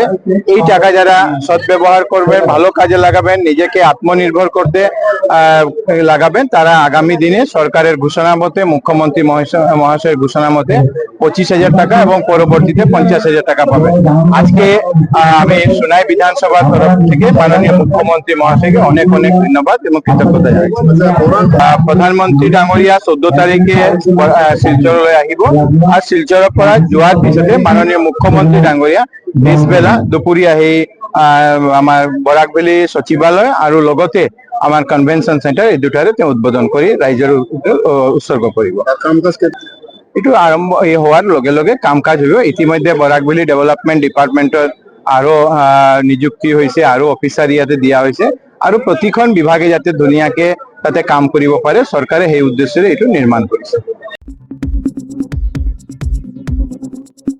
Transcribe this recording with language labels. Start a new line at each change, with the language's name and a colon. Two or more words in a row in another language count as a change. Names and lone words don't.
Bangla: এই টাকা যারা সদ্ব্যবহার করবেন, ভালো কাজে লাগাবেন, নিজেকে আত্মনির্ভর করতে লাগাবেন, তারা আগামী দিনে সরকারের ঘোষণা মতে, মুখ্যমন্ত্রী মহাশয়ের ঘোষণা মতে 25,000 টাকা এবং পরবর্তীতে 50,000 টাকা পাবেন। আজকে আমি সোনাই বিধানসভার তরফ থেকে মাননীয় মুখ্যমন্ত্রী মহাশয়কে অনেক অনেক ধন্যবাদ এবং কৃতজ্ঞতা জানাচ্ছি।
Assamese: প্রধানমন্ত্রী ডাঙৰীয়া 14 তাৰিখে শিলচৰলৈ আহিব আৰু শিলচৰৰ পৰা যোৱাৰ পিছতে মাননীয় মুখ্যমন্ত্ৰী ডাঙৰীয়া পিছবেলা দুপৰীয়া আহি আমাৰ বৰাকভেলী সচিবালয় আৰু লগতে আমাৰ
English: convention centre
Assamese: এই দুটাৰে তেওঁ উদ্বোধন কৰি ৰাইজৰ উৎসৰ্গ কৰিব। এইটো আৰম্ভ হোৱাৰ লগে লগে কাম কাজ হব। ইতিমধ্যে বৰাকভেলী ডেভেলপমেন্ট ডিপার্টমেন্টত আৰু নিযুক্তি হৈছে আৰু অফিচাৰ ইয়াতে দিয়া হৈছে আৰু প্ৰতিখন বিভাগে যাতে ধুনীয়াকে তাতে কাম কৰিব পাৰে, চৰকাৰে সেই উদ্দেশ্যৰে এইটো নিৰ্মাণ কৰিছে।